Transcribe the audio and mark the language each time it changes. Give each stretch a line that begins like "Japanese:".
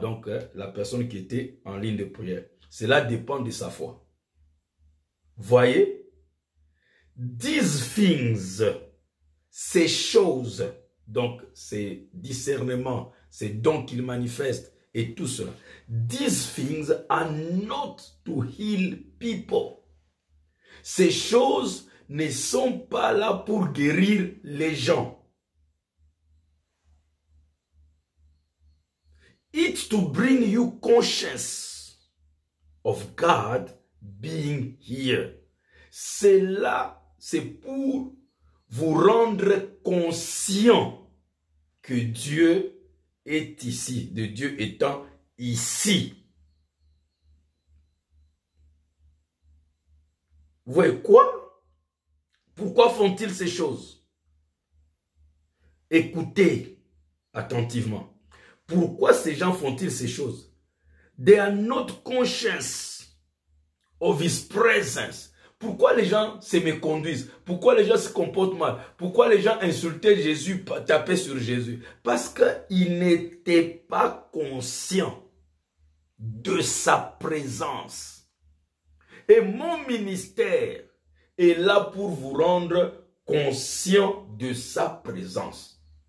French: Donc, la personne qui était en ligne de prière. Cela dépend de sa foi. Voyez?
English: These things,
French: ces choses, donc ces discernements, ces dons qu'il manifeste et tout cela.
English: These things are not to heal people.
French: Ces choses ne sont pas là pour guérir les gens.
English: It's to bring you conscience of God being here.
French: Cela, c'est pour vous rendre conscient que Dieu est ici, de Dieu étant ici. Vous voyez quoi? Pourquoi font-ils ces choses? Écoutez attentivement. Pourquoi ces gens font-ils ces choses?
English: They are not conscious of his presence.
French: Pourquoi les gens se méconduisent? Pourquoi les gens se comportent mal? Pourquoi les gens insultaient Jésus, tapaient sur Jésus? Parce qu'ils n'étaient pas conscients de sa présence. Et mon ministère est là pour vous rendre conscient de sa présence.